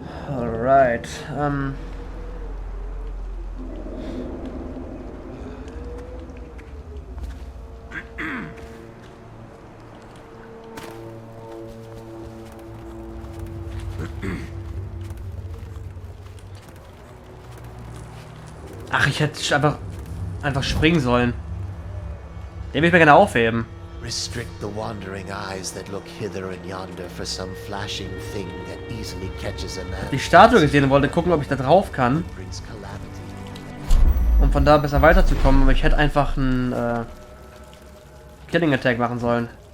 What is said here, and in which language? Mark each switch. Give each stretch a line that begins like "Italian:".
German: Alright, ach, ich hätte einfach springen sollen. Den will ich mir gerne aufheben.
English: Restrict the wandering eyes that look hither and yonder for some flashing thing that easily catches a man.
German: Die Statue gesehen und wollte gucken, ob ich da drauf kann,
English: Brings calamity.
German: um von da besser weiterzukommen, aber ich hätte einfach einen Killing Attack machen sollen.